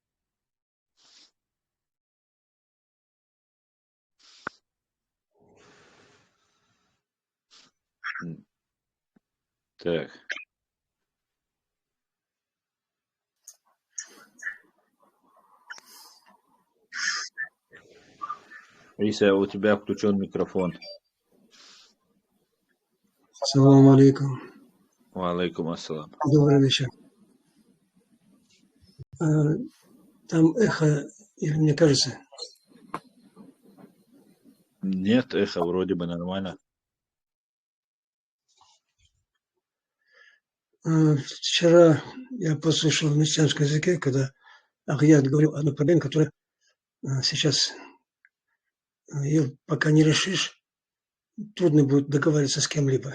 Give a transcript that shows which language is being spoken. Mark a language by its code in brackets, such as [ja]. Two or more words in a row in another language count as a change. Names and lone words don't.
[ru] Так. Иса, у тебя включен микрофон. [ar] سلام عليكم. عليكم السلام. [ru] Добрый вечер. Там эхо, или мне кажется? Нет, эхо вроде бы нормально. Вчера я послушал в мессианском языке, когда Ахьят говорил одну проблему, которая сейчас ее пока не решишь, трудно будет договариваться с кем-либо.